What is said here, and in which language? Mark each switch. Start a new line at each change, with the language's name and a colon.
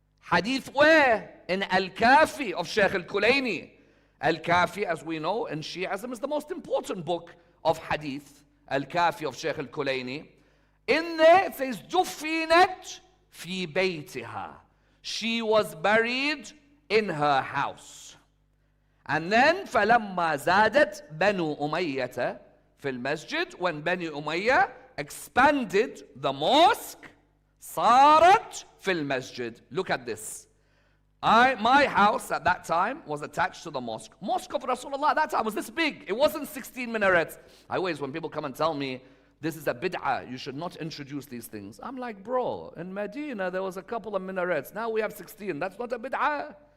English: Hadith where? In Al-Kafi of Shaykh Al-Kulayni. Al-Kafi, as we know, in Shi'ism is the most important book of hadith. Al-Kafi of Shaykh Al-Kulayni. In there it says
Arabic: دفنت في بيتها.
English: She was buried in her house. And then
Arabic: فلما زادت بنو أمية في المسجد,
English: when Bani Umayyah expanded the mosque,
Arabic: صارت في المسجد.
English: Look at this. My house at that time was attached to the mosque. Mosque of Rasulullah at that time was this big. It wasn't 16 minarets. I always, when people come and tell me, this is a bid'ah, you should not introduce these things. I'm like, bro, in Medina there was a couple of minarets. Now we have 16. That's not a bid'ah.